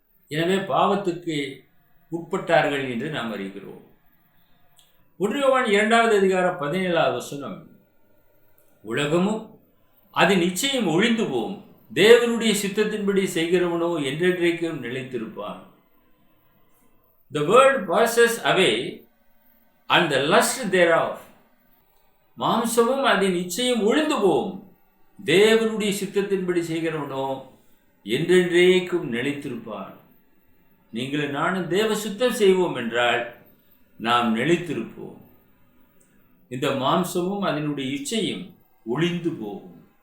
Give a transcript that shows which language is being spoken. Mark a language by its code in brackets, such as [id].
[ta] எனவே பாவத்துக்கு உட்பட்டார்கள் என்று நாம் அறிகிறோம். 1 யோவான் 2வது அதிகாரம் 17வது வசனம், உலகமும் அதன் நிச்சயம் ஒழிந்து போம், தேவனுடைய சித்தத்தின்படி செய்கிறவனோ என்றென்றைக்கும் நிலைத்திருப்பான். [en] The world passes away and the lust thereof. [ta] மாம்சமும் அதன் நிச்சயம் ஒழிந்து போம், தேவனுடைய சித்தத்தின்படி செய்கிறவனோ என்றென்றைக்கும் நிலைத்திருப்பான். நீங்கள் நானும் தேவ சுத்தம் செய்வோம் என்றால் நாம் நிலைத்திருப்போம். இந்த மாம்சமும் அதனுடைய இச்சையும் ஒழிந்து போகும்.